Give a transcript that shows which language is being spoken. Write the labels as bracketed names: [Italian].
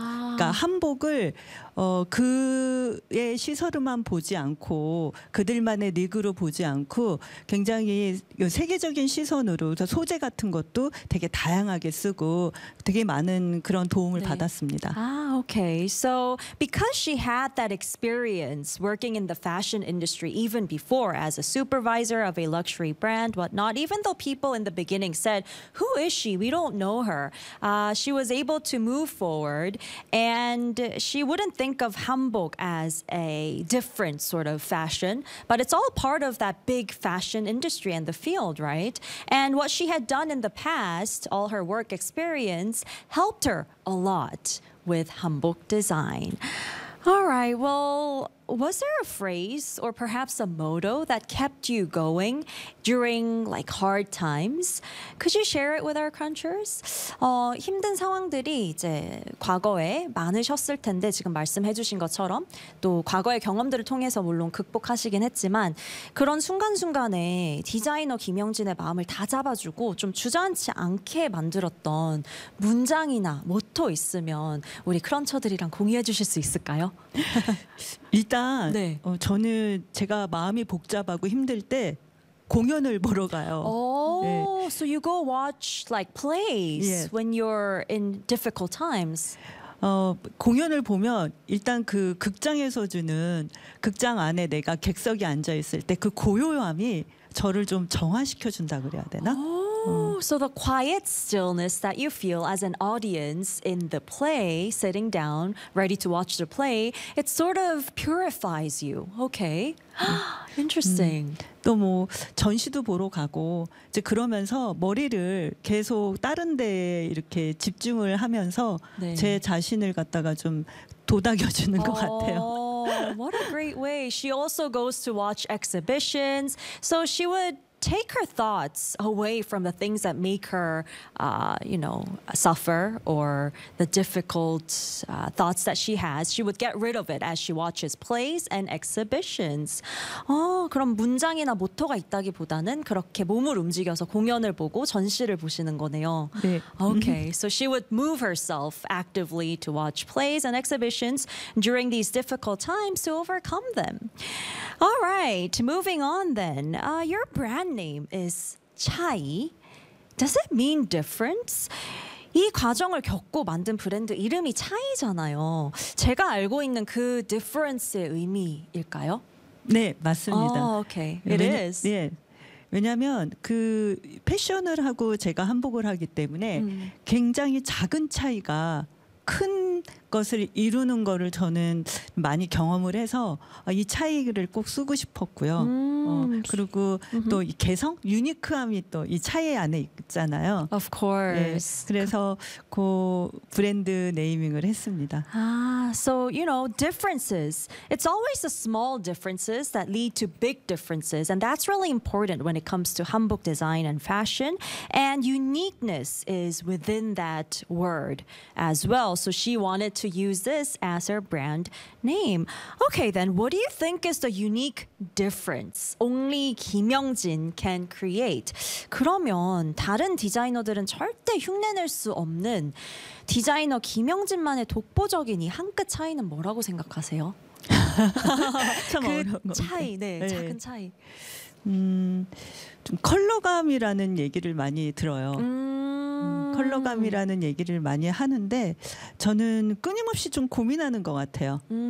[Korean] 아. 그러니까 한복을 그의 시설로만 보지 않고 그들만의 리그로 보지 않고 굉장히 세계적인 시선으로 소재 같은 것도 되게 다양하게 쓰고 되게 많은 그런 도움을 네. 받았습니다. 아, [English] okay. So because she had that experience working in the fashion industry even before as a supervisor of a luxury brand, whatnot, even though people in the beginning said, "Who is she? We don't know her." She was able to move forward, and she wouldn't think of hanbok as a different sort of fashion, but it's all part of that big fashion industry and the field, right? And what she had done in the past, all her work experience, helped her a lot with hanbok design. All right, well, was there a phrase or perhaps a motto that kept you going during like hard times? Could you share it with our crunchers? [Korean] 힘든 상황들이 이제 과거에 많으셨을 텐데 지금 말씀해 주신 것처럼 또 과거의 경험들을 통해서 물론 극복하시긴 했지만 그런 순간순간에 디자이너 김영진의 마음을 다 잡아주고 좀 주저앉지 않게 만들었던 문장이나 모토 있으면 우리 크런처들이랑 공유해 주실 수 있을까요? 일단 네. 저는 제가 마음이 복잡하고 힘들 때 공연을 보러 가요. [English] Oh, [Korean] 네. [English] So you go watch like plays yes. when you're in difficult times. [Korean] 공연을 보면 일단 그 극장에서 주는 극장 안에 내가 객석에 앉아 있을 때 그 고요함이 저를 좀 정화시켜 준다 그래야 되나? [English] So the quiet stillness that you feel as an audience in the play, sitting down, ready to watch the play, it sort of purifies you. Okay. Interesting. [Korean] 또 뭐 전시도 보러 가고 이제 그러면서 머리를 계속 다른 데에 이렇게 집중을 하면서 네. 제 자신을 갖다가 좀 도닥여주는 것 같아요. [English] What a great way. She also goes to watch exhibitions. So she would take her thoughts away from the things that make her, you know, suffer or the difficult thoughts that she has. She would get rid of it as she watches plays and exhibitions. [Korean] 그럼 문장이나 모토가 있다기보다는 그렇게 몸을 움직여서 공연을 보고 전시를 보시는 거네요. 네. [English] Okay, so she would move herself actively to watch plays and exhibitions during these difficult times to overcome them. All right, moving on then. Your brand name is Chai. Does it mean difference? [Korean] 이 과정을 겪고 만든 브랜드 이름이 차이잖아요. 제가 알고 있는 그 difference의 의미일까요? 네, 맞습니다. [English] Oh, okay. It is. [Korean] 예. 왜냐하면 그 패션을 하고 제가 한복을 하기 때문에 굉장히 작은 차이가 큰 것을 이루는 거를 저는 많이 경험을 해서 이 차이를 꼭 쓰고 싶었고요. 그리고 또 이 개성, 유니크함이 또 이 차이 안에 있잖아요. [English] Of course. [Korean] 네, 그래서 그 브랜드 네이밍을 했습니다. [English] So you know, differences. It's always the small differences that lead to big differences, and that's really important when it comes to hanbok design and fashion. And uniqueness is within that word as well. So she wanted to use this as her brand name. Okay, then what do you think is the unique difference only 김영진 can create? [Korean] 그러면 다른 디자이너들은 절대 흉내낼 수 없는 디자이너 김영진만의 독보적인 이 한 끗 차이는 뭐라고 생각하세요? 참 그 어려운 거. 차이, 네, 네, 작은 차이. 좀 컬러감이라는 얘기를 많이 들어요. 컬러감이라는 얘기를 많이 하는데 저는 끊임없이 좀 고민하는 것 같아요.